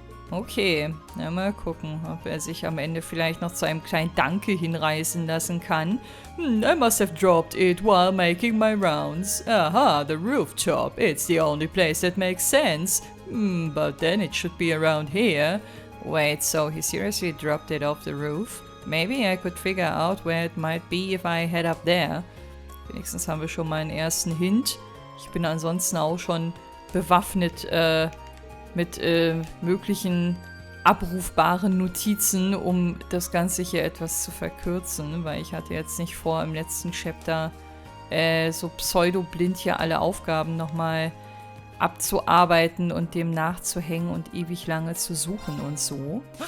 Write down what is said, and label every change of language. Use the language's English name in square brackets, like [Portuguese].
[German] Okay, na, mal gucken, ob er sich am Ende vielleicht noch zu einem kleinen Danke hinreißen lassen kann. [English] I must have dropped it while making my rounds. Aha, the rooftop. It's the only place that makes sense. But then it should be around here. Wait, so he seriously dropped it off the roof? Maybe I could figure out where it might be if I head up there. [German] Wenigstens haben wir schon mal einen ersten Hint. Ich bin ansonsten auch schon bewaffnet mit möglichen abrufbaren Notizen, um das Ganze hier etwas zu verkürzen, weil ich hatte jetzt nicht vor, im letzten Chapter so pseudo-blind hier alle Aufgaben nochmal abzuarbeiten und dem nachzuhängen und ewig lange zu suchen und so.